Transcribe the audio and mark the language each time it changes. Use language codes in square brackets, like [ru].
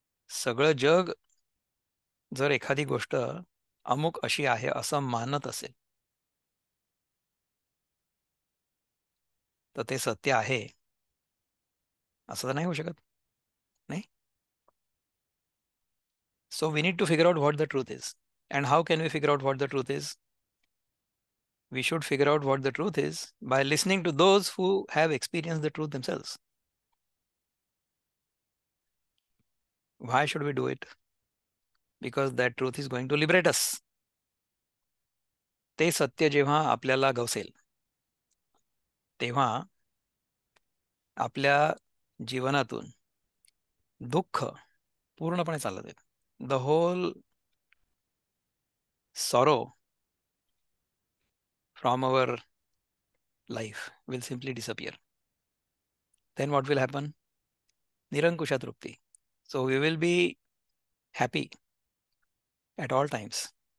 [mr] सगळं जग जर एखादी गोष्ट अमुक अशी आहे असं मानत असेल तर ते सत्य आहे असं तर नाही होऊ शकत, नाही. [en] So we need to figure out what the truth is. And how can we figure out what the truth is? We should figure out what the truth is by listening to those who have experienced the truth themselves. Why should we do it? Because that truth is going to liberate us. [mr] ते सत्य जेव्हा आपल्याला गवसेल तेव्हा आपल्या जीवनातून दुःख पूर्णपणे चाललं जाईल. [en] The whole sorrow from our life will simply disappear. Then what will happen? Nirankusha Trupti. So we will be happy at all times.